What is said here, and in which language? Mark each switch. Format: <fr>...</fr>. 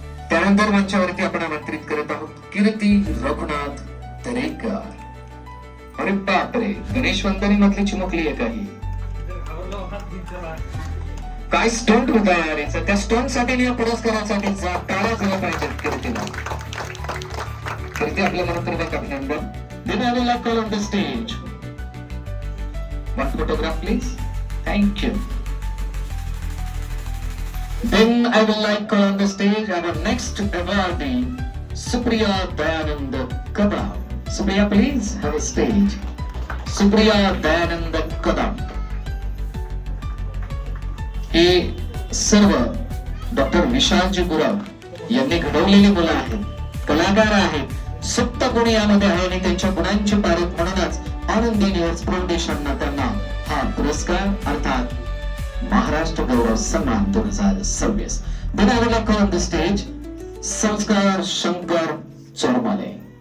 <mr>त्यानंतर मंचावरती आपण आमंत्रित करत आहोत कीर्ती रघुनाथ दरेकर. अरे बापरे, गणेश वंदनी मधली चिमुकली आहे काही. काय स्टंट होता यार याचा. त्या स्टंट साठी या पुरस्कारासाठी टाळा झाला पाहिजे कीर्तीला. कीर्ती आपल्या मनपूर्वक अभिनंदन.</mr> <en>Then I will like call on the stage. One photograph please. Thank you. Then I will like call on the stage our next awardee, Supriya Dayanand Kadam. Supriya, please have a stage. Supriya Dayanand Kadam.</en> <mr>हे सर्व doctor विशालजी गुराव यांनी घडवलेली मुलं आहेत, कलाकार आहेत, सुप्त गुण यामध्ये आहे आणि त्यांच्या गुणांची पारख म्हणूनच आनंदी युनिव्हर्स फाउंडेशननं त्यांना हा पुरस्कार अर्थात महाराष्ट्र गौरव सन्मान 2026 देण्याला</mr> <en>call on the stage</en> <mr>संस्कार शंकर चोरमाले.</mr>